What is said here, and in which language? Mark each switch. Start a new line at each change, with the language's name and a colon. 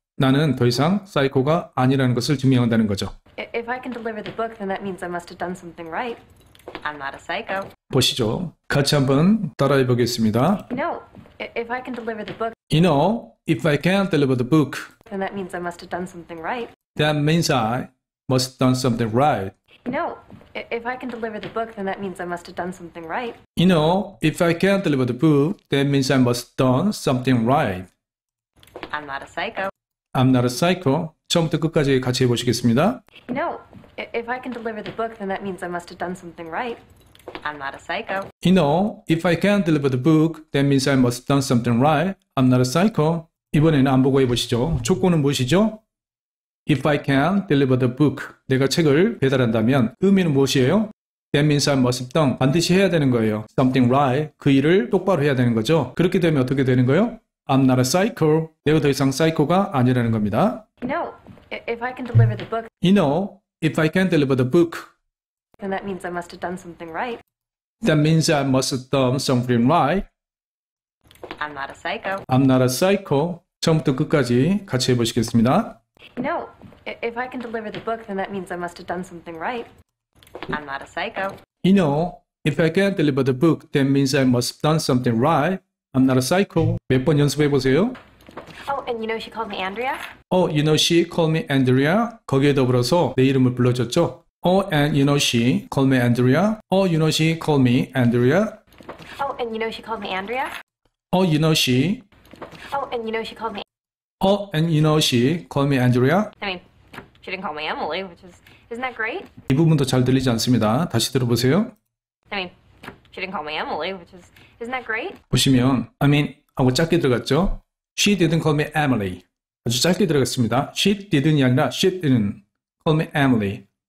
Korean: 나는 더 이상 사이코가 아니라는 것을 증명한다는 거죠.
English: If I can deliver the book, then that means I must have done something right. I'm not a psycho.
Korean: 보시죠. 같이 한번 따라해 보겠습니다.
English: You know, if I can deliver the book, You know, if I can deliver the book, then that means I must have done something right. that means I must have done something right. You know, if I can deliver the book, then that means I must have done something right. You know, if I can deliver the book, that means I must have done something right. I'm not a psycho. I'm not a psycho.
Korean: 처음부터 끝까지 같이 해보시겠습니다.
English: You know, if I can deliver the book, then that means I must have done something right. I'm not a psycho. You know, if I can deliver the book, that means I must have done something right. I'm not a psycho.
Korean: 이번에는 안 보고 해보시죠. 조건은 무엇이죠?
English: If I can deliver the book.
Korean: 내가 책을 배달한다면 의미는 무엇이에요?
English: That means I must have done.
Korean: 반드시 해야 되는 거예요.
English: Something right.
Korean: 그 일을 똑바로 해야 되는 거죠. 그렇게 되면 어떻게 되는 거예요?
English: I'm not a psycho.
Korean: 내가 더 이상 사이코가 아니라는 겁니다.
English: You know, if I can deliver the book, You know, if I can deliver the book, then that means I must have done something right. that means I must have done something right. I'm not a psycho. I'm not a psycho. 처음부터 끝까지 같이 해보시겠습니다. You know, if I can deliver the book, then that means I must have done something right. I'm not a psycho. You know, if I can't deliver the book, that means I must have done something right. I'm not a psycho.
Korean: 몇 번 연습해보세요.
English: Oh, and you know she called me Andrea? Oh, you know she called me Andrea.
Korean: 거기에 더불어서 내 이름을 불러줬죠.
English: Oh, and you know she called me Andrea. Oh, you know she called me Andrea. Oh, and you know she called me Andrea? Oh, you know she. Oh, and you know she called me... Oh, and you know she called me Andrea. I mean, she didn't call me Emily, which is... Isn't that great?
Korean: 이 부분도 잘 들리지 않습니다. 다시 들어보세요.
English: I mean, she didn't call me Emily, which is... Isn't that great?
Korean: 보시면
English: I mean
Korean: 하고 짧게 들어갔죠.
English: She didn't call me Emily.
Korean: 아주 짧게 들어갔습니다.
English: She didn't
Korean: 이 아니라
English: she didn't call me Emily.